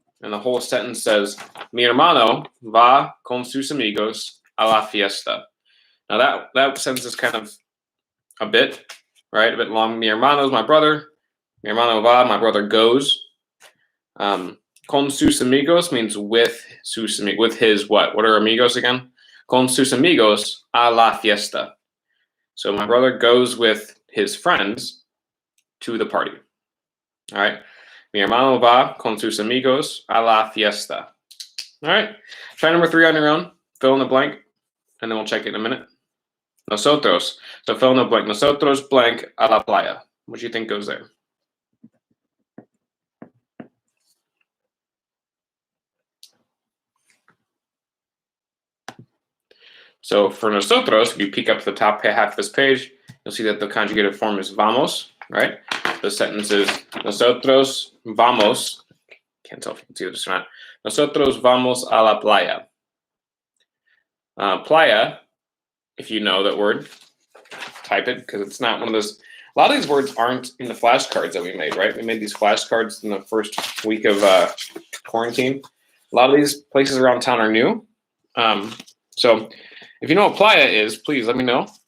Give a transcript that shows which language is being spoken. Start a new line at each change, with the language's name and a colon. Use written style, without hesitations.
English: And the whole sentence says,
Spanish: mi hermano va con sus amigos a la fiesta.
English: Now that sentence is kind of a bit, right? A bit long.
Spanish: Mi hermano
English: is my brother.
Spanish: Mi hermano va,
English: my brother goes.
Spanish: Con sus amigos
English: means with his what? What are amigos again?
Spanish: Con sus amigos a la fiesta.
English: So my brother goes with his friends to the party. All right.
Spanish: Mi hermano va con sus amigos a la fiesta.
English: All right. Try number 3 on your own. Fill in the blank, and then we'll check it in a minute. Nosotros. So fill in the blank.
Spanish: Nosotros blank a la playa.
English: What do you think goes there? So for nosotros, if you peek up to the top half of this page, you'll see that the conjugated form is vamos, right? The sentence is
Spanish: nosotros vamos.
English: Can't tell if you can see this or not.
Spanish: Nosotros vamos a la playa.
English: Playa, if you know that word, type it, because it's not one of those. A lot of these words aren't in the flashcards that we made, right? We made these flashcards in the first week of quarantine. A lot of these places around town are new. So if you know what playa is, please let me know.